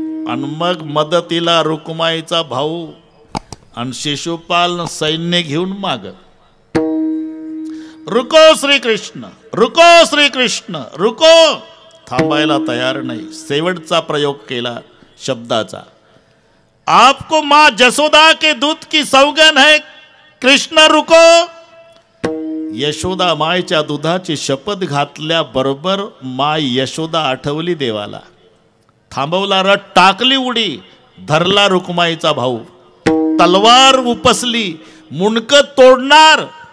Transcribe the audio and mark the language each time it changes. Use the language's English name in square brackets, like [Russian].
[Marathi] आणि मग मदतीला रुक्माईचा भाऊ आणि शिशुपाल सैन्य घेऊन माग. [Hindi] रुको श्रीकृष्ण, रुको श्रीकृष्ण, रुको. [Marathi] थांबायला तयार नाही. शेवटचा प्रयोग केला शब्दाचा. [Hindi] आपको माँ जसोदा के दूध की सौगन है, कृष्ण रुको. [Marathi] यशोदा मायच्या दुधाची शपथ घातल्याबरोबर माय यशोदा आठवली देवाला. थांबवला रथ, टाकली उडी, धरला रुक्माईचा भाऊ. तलवार उपसली, मुंडकं तोडणार.